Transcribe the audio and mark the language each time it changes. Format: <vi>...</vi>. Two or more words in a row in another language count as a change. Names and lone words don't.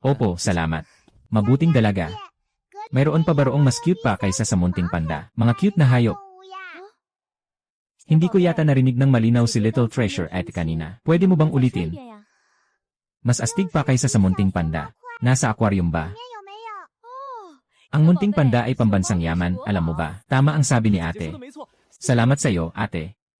<tl>Opo, salamat. Mabuting dalaga. Mayroon pa ba roong mas cute pa kaysa sa munting panda? Mga cute na hayop.</tl> <zh>动物呀。</zh> <tl>Hindi ko yata narinig ng malinaw si Little Treasure at kanina. Pwede mo bang ulitin? Mas astig pa kaysa sa munting panda. Nasa aquarium ba?</tl> <zh>里面有没有？哦，</zh> <tl>Ang munting panda ay pambansang yaman, alam mo ba? Tama ang sabi ni</tl> <zh>姐说</zh> <tl>ate.</tl> <zh>的没错，</zh> <tl>Salamat sa iyo, ate.</tl>